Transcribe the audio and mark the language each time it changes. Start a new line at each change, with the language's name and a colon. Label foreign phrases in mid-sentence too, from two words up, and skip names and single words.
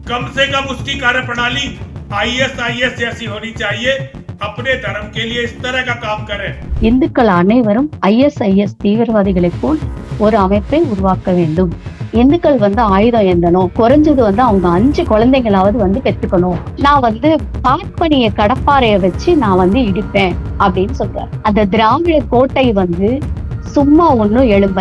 Hindi: कम से कम उसकी कार्यप्रणाली ISIS जैसी होनी चाहिए। अपने धर्म के लिए इस तरह का काम करें।
Tamil: இந்துக்கள் அனைவரும் ISIS தீவிரவாதிகளை போல் ஒரு அமைப்பை உருவாக்க வேண்டும். இந்துக்கள் ஆயுதம் ஏந்தணும், குறைஞ்சது அவங்க 5 குழந்தைங்களாவது பெற்றுக்கணும். நான் பார்ப்பனிய கடப்பாறைய வச்சு நான் இடிப்பேன் அப்படின்னு சொல்றாரு. அந்த திராவிட கோட்டை சும்மா ஒன்னும் எழும்பல.